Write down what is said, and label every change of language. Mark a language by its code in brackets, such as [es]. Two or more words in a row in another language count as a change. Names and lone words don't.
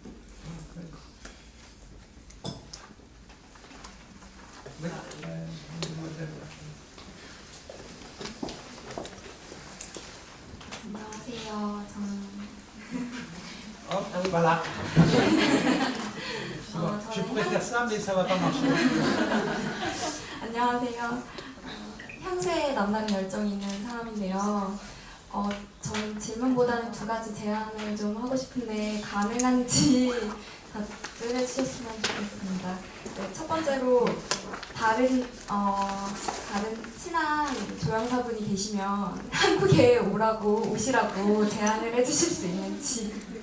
[fr] Oui. [ko] 안녕하세요. [fr] Oh, voilà. Je [ko] 저는 [fr] pourrais faire ça, mais ça ne va pas marcher. [ko] 안녕하세요. 향수에 남다른 열정이 있는 사람인데요. 저는 질문보다는 두 가지 제안을 좀 하고 싶은데 가능한지 답을 해주셨으면 좋겠습니다. 네, 첫 번째로 다른 친한 조향사분이 계시면 한국에 오시라고 제안을 해주실 수 있는지.